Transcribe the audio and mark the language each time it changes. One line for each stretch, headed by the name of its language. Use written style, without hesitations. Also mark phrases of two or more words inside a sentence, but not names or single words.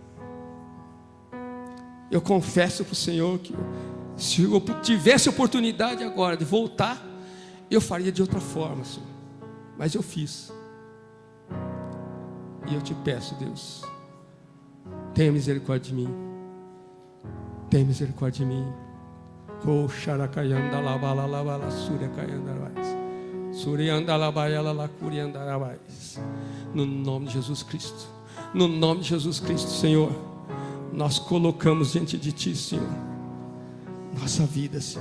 Portuguese: Eu confesso para o Senhor que se eu tivesse oportunidade agora de voltar, eu faria de outra forma, Senhor. Mas eu fiz. E eu te peço, Deus, tenha misericórdia de mim. Tenha misericórdia de mim. Oh, xaracaianda labala labala suriacaianda labais. Surianda labaiala lacurianda labais. No nome de Jesus Cristo. No nome de Jesus Cristo, Senhor, nós colocamos diante de Ti, Senhor, nossa vida, Senhor.